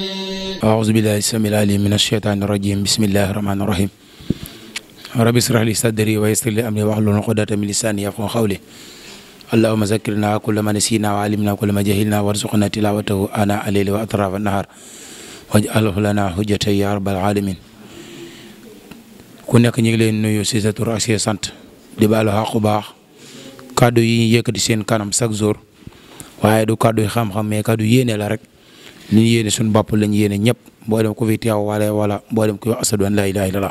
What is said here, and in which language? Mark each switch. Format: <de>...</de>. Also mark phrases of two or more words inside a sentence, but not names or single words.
<ar>أعوذ بالله السميع العليم من الشيطان الرجيم. بسم الله الرحمن الرحيم. رب اشرح لي صدري ويسر لي أمري واحلل عقدة من لساني يفقهوا قولي. اللهم ذكرنا كل ما نسينا وعلمنا كل ما جهلنا وارزقنا تلاوته آناء الليل وأطراف النهار واجعله لنا حجة يا رب العالمين.</ar> <wo>ku nekk ñu ngi leen nuyu ci sa tur ak ci sant di baalu xaq bu baax kàddu yi yëkkati seen kanam</wo> <fr>chaque jour</fr> <wo>waaye du kàddu yi xam-xam mais kàddu yéene la rek li ñu yéene suñu bopp lañu yéene ñëpp mboolem ku fi teew wala mboolem ku wax</wo> <ar>أشهد أن لا إله إلا الله.</ar>